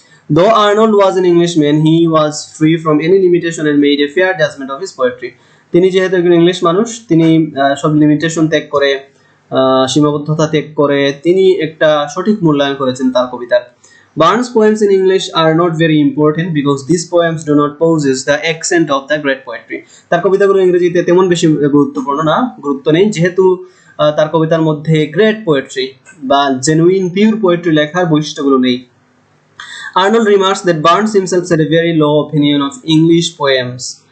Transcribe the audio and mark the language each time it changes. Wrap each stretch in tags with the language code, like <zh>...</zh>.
<en>Though Arnold was an Englishman, he was free from any limitation and made a fair judgment of his poetry.</en> <bn>তিনি যেহেতু একজন English মানুষ, তিনি সব limitation ত্যাগ করে, সীমাবদ্ধতা ত্যাগ করে তিনি একটা সঠিক মূল্যায়ন করেছেন তার কবিতার।</bn> <en>Burns' poems in English are not very important because these poems do not possess the accent of the great poetry.</en> <bn>তার কবিতাগুলো ইংরেজিতে তেমন বেশি গুরুত্ব নেই, যেহেতু তার কবিতার মধ্যে গ্রেট পোয়েট্রি বা জেনুইন পিওর পোয়েট্রি লেখার বৈশিষ্ট্যগুলো নেই।</bn> <en>Arnold remarks that Burns himself had a very low opinion of English poems.</en>